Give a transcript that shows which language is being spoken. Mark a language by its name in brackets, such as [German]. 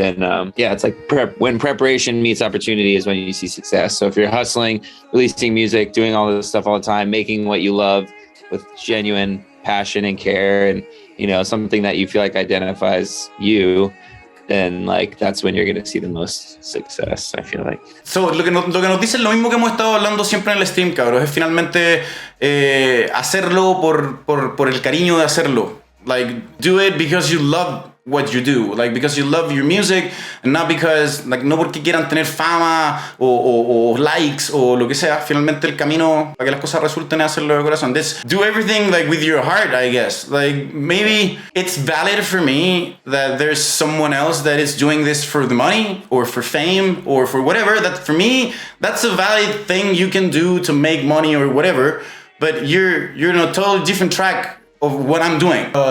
[English] And yeah, it's like when preparation meets opportunity is when you see success. So if you're hustling, releasing music, doing all this stuff all the time, making what you love with genuine passion and care, and, you know, something that you feel like identifies you, then like that's when you're going to see the most success, I feel like. [Spanish] So, lo que nos dice es lo mismo que hemos estado hablando siempre en el stream, cabros. Es finalmente hacerlo por el cariño de hacerlo. [English] Like, do it because you love what you do, like because you love your music, and not because, like, [Spanish] no porque quieran tener fama o likes o lo que sea. Finalmente el camino para que las cosas resulten es hacerlo de corazón. [English] Do everything like with your heart, I guess. Like, maybe it's valid for me that there's someone else that is doing this for the money or for fame or for whatever. That for me, that's a valid thing you can do to make money or whatever. But you're in a totally different track of what I'm doing.